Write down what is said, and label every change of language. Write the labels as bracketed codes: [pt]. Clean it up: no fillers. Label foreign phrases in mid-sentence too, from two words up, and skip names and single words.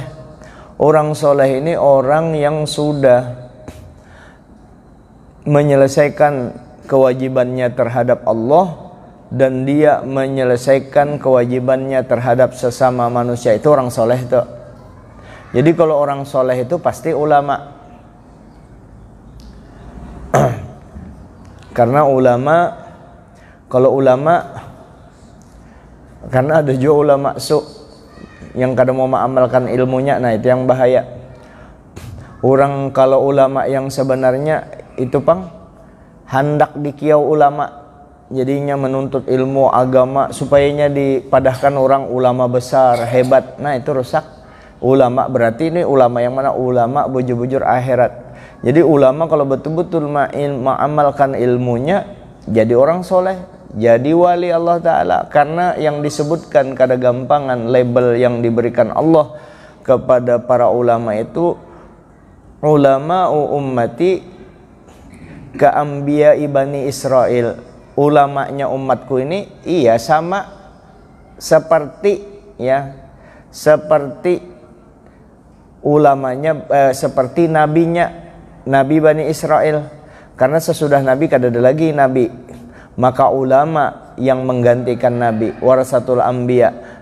[id] Orang soleh ini orang yang sudah menyelesaikan kewajibannya terhadap Allah dan dia menyelesaikan kewajibannya terhadap sesama manusia. Itu orang soleh itu. Jadi kalau orang soleh itu pasti ulama. Karena ulama, kalau ulama, karena ada juga ulama su yang kadang mau mengamalkan ilmunya, nah itu yang bahaya. [bjn] Orang kalau ulama yang sebenarnya itu pang hendak dikiau ulama, jadinya menuntut ilmu agama supayanya dipadahkan orang ulama besar hebat. [id] Nah itu rusak. [bjn] Ulama berarti ini ulama yang mana? Ulama bujur-bujur akhirat. [id] Jadi ulama kalau betul-betul mengamalkan ilmunya, jadi orang soleh, jadi wali Allah Ta'ala. [bjn] Karena yang disebutkan kada gampangan label yang diberikan Allah kepada para ulama itu [ar] علماء أمتي كأنبياء بني إسرائيل. [id] Ulamanya umatku ini iya sama seperti seperti ulamanya seperti nabinya Nabi Bani Israel. [bjn] Karena sesudah Nabi kada ada lagi Nabi, maka ulama yang menggantikan Nabi, [ar] ورثة الأنبياء.